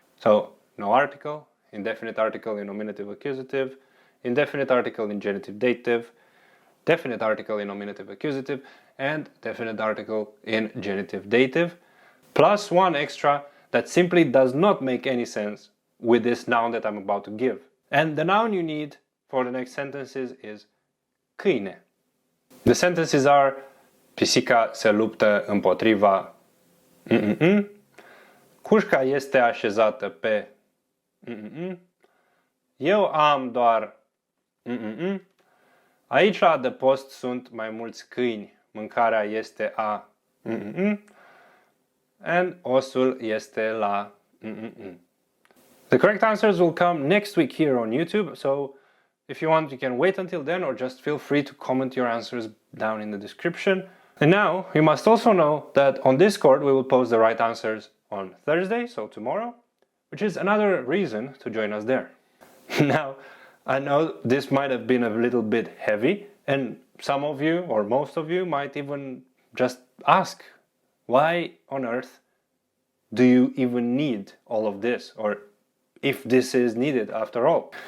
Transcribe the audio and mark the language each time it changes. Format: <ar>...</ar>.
<en>So no article, indefinite article in nominative accusative, indefinite article in genitive dative, definite article in nominative accusative, and definite article in genitive dative, plus 1 extra that simply does not make any sense with this noun that I'm about to give. And the noun you need for the next sentences is câine. The sentences are:</en> <ro>pisica se luptă împotriva cușca este așezată pe eu am doar aici la adăpost sunt mai mulți câini, mâncarea este a and osul este la</ro> <en>The correct answers will come next week here on YouTube, so if you want, you can wait until then, or just feel free to comment your answers down in the description. And now, you must also know that on Discord we will post the right answers on Thursday, so tomorrow, which is another reason to join us there. Now, I know this might have been a little bit heavy, and some of you, or most of you, might even just ask, why on earth do you even need all of this, or if this is needed after all?</en>